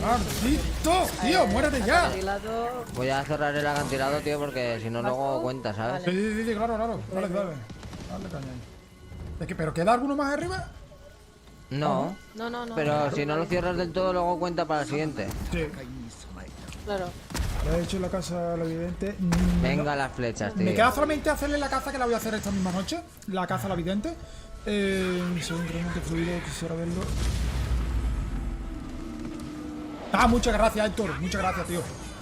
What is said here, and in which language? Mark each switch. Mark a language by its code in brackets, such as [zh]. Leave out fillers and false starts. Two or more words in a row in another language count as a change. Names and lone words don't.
[es] ¡Maldito! ¡Tío, muérete ya! Acantilado. Voy a cerrar el acantilado, tío, porque si no luego cuenta, ¿sabes? Vale. Sí, claro. Dale caña ahí. ¿Pero queda alguno más arriba? No. No. Pero si no lo cierras del todo, luego cuenta para el siguiente. Sí. [ja] 戦いに備えた [es] Claro. Le he hecho la casa al evidente. Venga las flechas, tío. Me queda solamente hacerle la caza, que la voy a hacer esta misma noche. La caza al evidente. Según incremento fluido, quisiera verlo. Ah, muchas gracias, Héctor. Muchas gracias, tío.